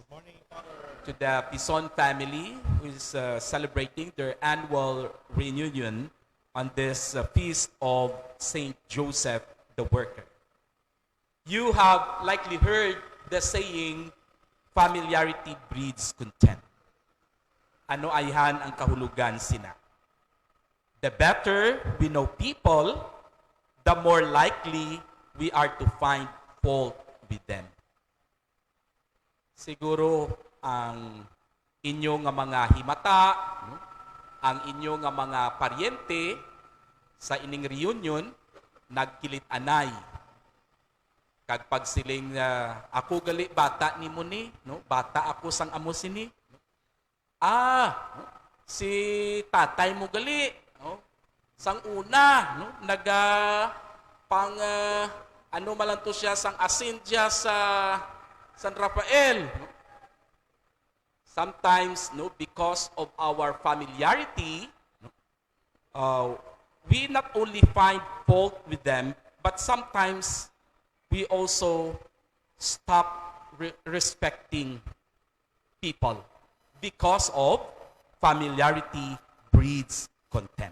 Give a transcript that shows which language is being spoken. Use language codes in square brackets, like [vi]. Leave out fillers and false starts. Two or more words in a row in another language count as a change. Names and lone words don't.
[en] To the Pison family who is celebrating their annual reunion on this feast of Saint Joseph the Worker. You have likely heard the saying, familiarity breeds contempt. [hil] Ano ayhan ang kahulugan sina? [en] The better we know people, the more likely we are to find fault with them. [hil] Siguro ang inyong nga mga himata, no? Ang inyong nga mga paryente sa ining reunion nagkilit-anay. Kag pag siling ako gali bata ni mo ni, no? Bata ako sang amo sini. No? No? Si tatay mo gali, no? Sang una, no? Ano malang to siya sang asin diya sa San Rafael. No? [en] Sometimes, no, because of our familiarity, we not only find fault with them, but sometimes we also stop respecting people because of familiarity breeds contempt.